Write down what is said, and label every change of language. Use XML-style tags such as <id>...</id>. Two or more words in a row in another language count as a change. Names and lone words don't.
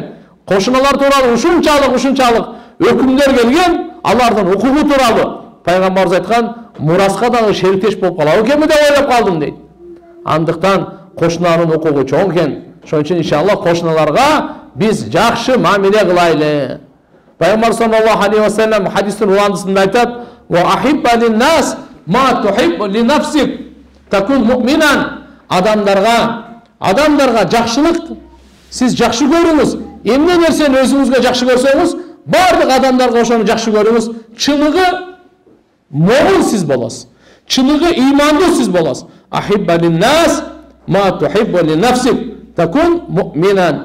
<ky>Кошуналар тууралуу ушунчалык өкүмдөр келген, алардын укугу тууралуу. Пайгамбарыбыз айткан, мураска дагы шериктеш болуп калабы экенби деп ойлоп калдым дейт. Андыктан кошунанын укугу чоң экен. Ошон үчүн иншалла кошуналарга биз жакшы мамиле кылайлы. Пайгамбар</ky> <ar>صلى الله عليه وسلم</ar> <ky>хадистин уландысында айтат:</ky> <ar>"وأحب للناس ما تحب لنفسك تكن مؤمنا."</ar> <ky>Адамдарга жакшылык сиз жакшы көрүңүз. Эмне нерсени өзүңүзгө жакшы көрсөңүз, бардык адамдарга ошону жакшы көрүңүз. Чыныгы момун сиз болосуз. Чыныгы ыймандуу сиз болосуз.</ky> <ar>أحب للناس ما تحب لنفسك تكن مؤمنا.</ar>